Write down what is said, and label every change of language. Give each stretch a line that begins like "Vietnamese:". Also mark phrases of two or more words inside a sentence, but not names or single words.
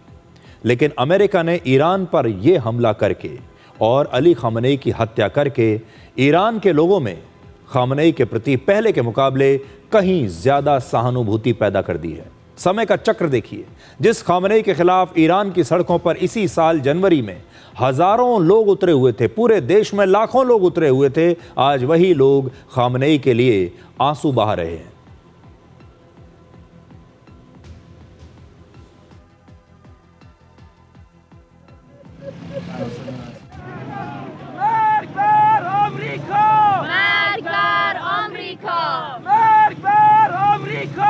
Hindi: लेकिन अमेरिका ने ईरान पर यह हमला करके और अली खामनेई की हत्या करके ईरान के लोगों में खामनेई के प्रति पहले के मुकाबले कहीं ज़्यादा सहानुभूति पैदा कर दी है। समय का चक्र देखिए। जिस खामनेई के खिलाफ ईरान की सड़कों पर इसी साल जनवरी में हजारों लोग उतरे हुए थे, पूरे देश में लाखों लोग उतरे हुए थे, आज वही लोग खामनेई के लिए आंसू बहा रहे हैं।
Persian: مرگ بر آمریکا! مرگ بر آمریکا! مرگ بر آمریکا!